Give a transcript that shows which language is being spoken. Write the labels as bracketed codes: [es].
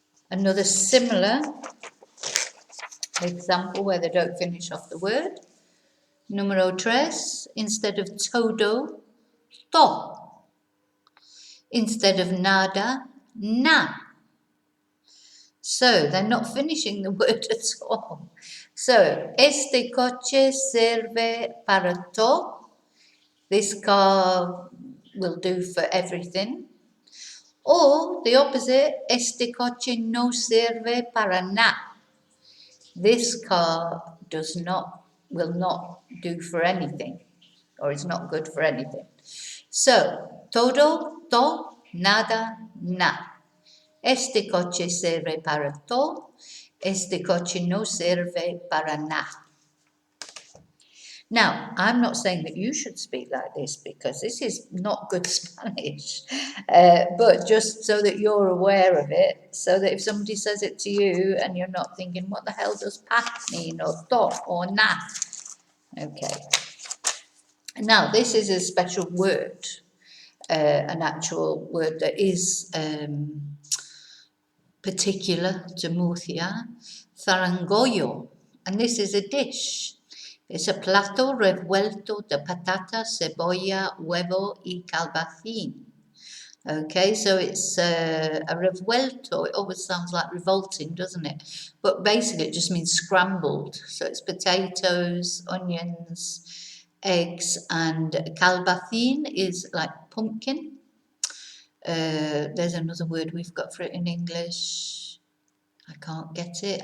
[en] Another similar example where they don't finish off the word. [es] Número tres, [en] instead of todo, to. Instead of nada, na. So they're not finishing the word at all. [es] So, este coche sirve para todo. [en] This car will do for everything. Or the opposite, [es] este coche no sirve para nada. [en] This car will not do for anything, or is not good for anything. So, todo, to, nada, na. [es] Este coche sirve para todo. Este coche no sirve para nada. [en] Now, I'm not saying that you should speak like this because this is not good Spanish, but just so that you're aware of it, so that if somebody says it to you and you're not thinking, what the hell does pa mean, or to, or na? Okay. Now, this is a special word, an actual word that is particular to Murcia, Zarangollo, and this is a dish. [es] Es a plato revuelto de patata, cebolla, huevo y calabacín. [en] Okay, so it's a revuelto. It always sounds like revolting, doesn't it? But basically it just means scrambled. So it's potatoes, onions, eggs, and calabacín is like pumpkin. There's another word we've got for it in English. I can't get it.